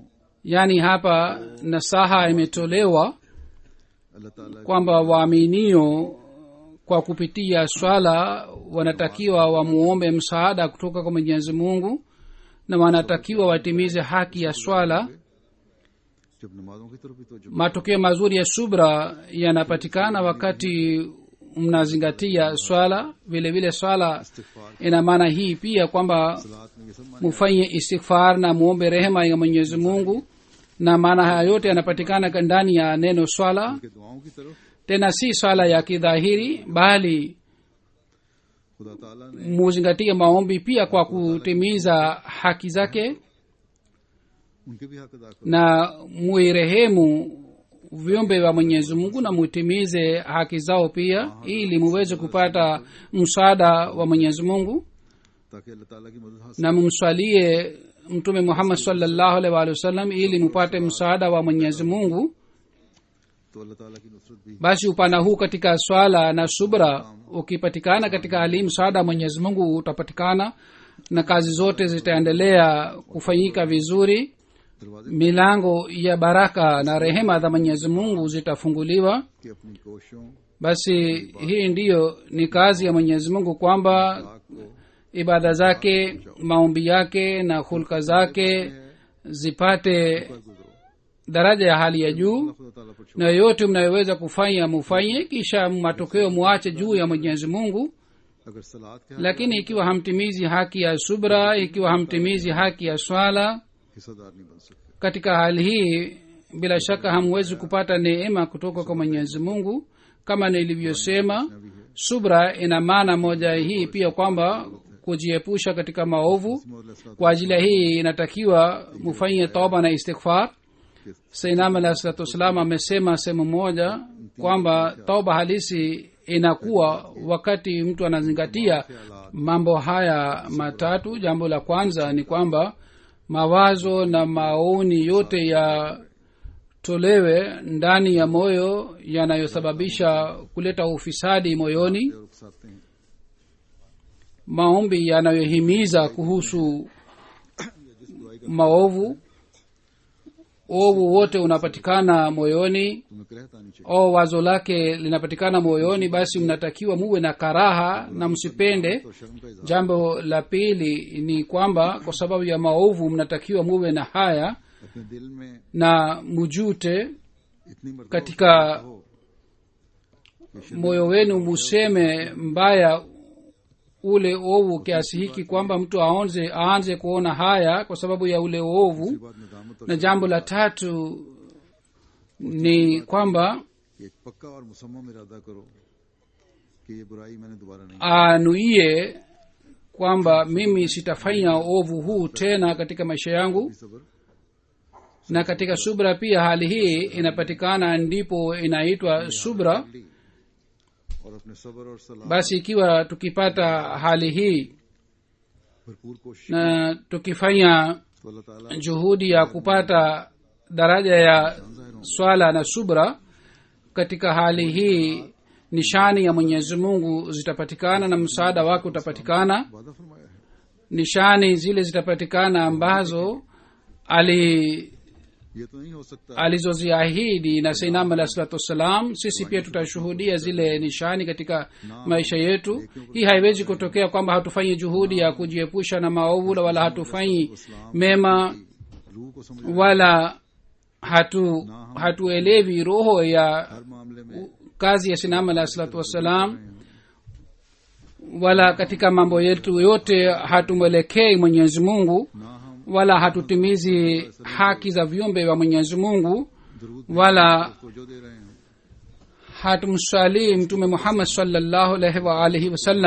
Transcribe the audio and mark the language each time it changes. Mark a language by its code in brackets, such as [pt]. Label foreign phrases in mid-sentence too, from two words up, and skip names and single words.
[sw] yani hapa nasaha imetolewa [ur] اللہ تعالیٰ [sw] kwamba waaminio kwa kupitia swala wanatakiwa wamuombe msaada kutoka kwa Mwenyezi Mungu, na wanatakiwa watimize haki ya swala. [ur] جب نمازوں کی طرف بھی توجہ [sw] matokeo mazuri ya subra yanapatikana wakati mnazingatia swala. vile vile swala ina maana hii pia kwamba [ur] صلات میں یہ سب معنی [sw] mufanye istighfar na muombe rehema ya Mwenyezi Mungu, na maana haya yote yanapatikana ndani ya neno swala. [ur] کہ دعاؤں کی طرف [sw] tena si swala ya kidhahiri, bali [ur] خدا تعالیٰ نے [sw] muzingatie maombi pia kwa kutimiza haki zake, [ur] ان کے بھی حق ادا کرو [sw] na muirehemu viumbe wa Mwenyezi Mungu na mutimize haki zao pia, ili muweze kupata msaada wa Mwenyezi Mungu. [ur] تاکہ اللہ تعالیٰ کی مدد حاصل [sw] na mumswalie Mtume Muhammad [ar] صلى الله عليه وسلم [sw] ili mupate msaada wa Mwenyezi Mungu. [ur] تو اللہ تعالیٰ کی نصرت بھی [sw] basi upana huu katika swala na subra ukipatikana katika hali, msaada wa Mwenyezi Mungu utapatikana na kazi zote zitaendelea kufanyika vizuri. [ur] दरवाजे [sw] milango ya baraka na rehema za Mwenyezi Mungu zitafunguliwa. [ur] کی اپنی کوششوں [sw] basi hii ndiyo ni kazi ya Mwenyezi Mungu kwamba [ur] پاک کو [sw] ibada zake, maombi yake na hulka zake zipate [ur] پر گزرو [sw] daraja ya hali ya juu, [ur] خدا تعالیٰ پر چھوڑو [sw] na yote mnayoweza kufanya mufanye, kisha matokeo muache juu ya Mwenyezi Mungu. [ur] اگر صلات کے [sw] lakini ikiwa hamtimizi haki ya subra, ikiwa hamtimizi haki ya swala, [ur] حصہ دار نہیں بن سکتے [sw] katika hali hii bila shaka hamwezi kupata neema kutoka kwa Mwenyezi Mungu. kama nilivyosema, subra ina maana moja hii pia kwamba kujiepusha katika maovu. kwa ajili ya hii inatakiwa mufanye toba na istighfar. Sayyidina [ar] عليه الصلاة والسلام [sw] amesema sehemu moja kwamba toba halisi inakuwa wakati mtu anazingatia mambo haya matatu. Jambo la kwanza ni kwamba mawazo na maoni yote yatolewe ndani ya moyo yanayosababisha kuleta ufisadi moyoni, [ur] اور اکساتے ہیں [sw] maombi yanayohimiza kuhusu maovu. ovu wote unapatikana moyoni [ur] تمہیں کہتا نہیں چاہیے [sw] au wazo lake linapatikana moyoni, basi mnatakiwa muwe na karaha na msipende. [ur] تو شرم کا اظہار [sw] Jambo la pili ni kwamba kwa sababu ya maovu mnatakiwa muwe na haya [ur] اپنے دل میں [sw] na mujute [ur] اتنی مرتبہ [sw] katika [ur] हो [sw] moyo wenu, museme mbaya ule ovu kiasi hiki kwamba mtu aanze kuona haya kwa sababu ya ule ovu. [ur] بعد ندامت اور [sw] Na jambo la tatu ni kwamba [ur] ایک پکا اور مصمم ارادہ کرو کہ یہ برائی میں نے دوبارہ نہیں [sw] anuie kwamba mimi sitafanya ovu huu tena katika maisha yangu. [ur] کی۔ صبر [sw] Na katika subra pia hali hii inapatikana, ndipo inaitwa subra. [ur] لی اور اپنے صبر اور صلاۃ [sw] Basi ikiwa tukipata hali hii [ur] بھرپور کوشش [sw] na tukifanya [ur] تو اللہ تعالیٰ [sw] juhudi ya kupata daraja ya swala na subra, katika hali hii nishani ya Mwenyezi Mungu zitapatikana na msaada wake utapatikana. [ur] وعدہ فرمایا ہے [sw] Nishani zile zitapatikana ambazo [ur] یہ تو نہیں ہو سکتا [sw] alizoziahidi na Sayyidina [ar] عليه الصلاة والسلام. [sw] Sisi pia tutashuhudia zile nishani katika maisha yetu. Hii haiwezi kutokea kwamba hatufanyi juhudi ya kujiepusha na maovu, wala hatufanyi mema, [ur] روح کو سمجھ [sw] wala hatuelewi roho ya [ur] ہر معاملے میں [sw] kazi ya Sayyidina [ar] عليه الصلاة والسلام, [sw] wala katika mambo yetu yote hatumwelekei Mwenyezi Mungu, [ur] نہ ہم [sw] wala hatutimizi haki za viumbe wa Mwenyezi Mungu, [ur] दरूद [sw] wala [ur] کو جو دے رہے ہیں [sw] hatumsalii Mtume Muhammad [ar] صلى الله عليه وعلى آله وسلم.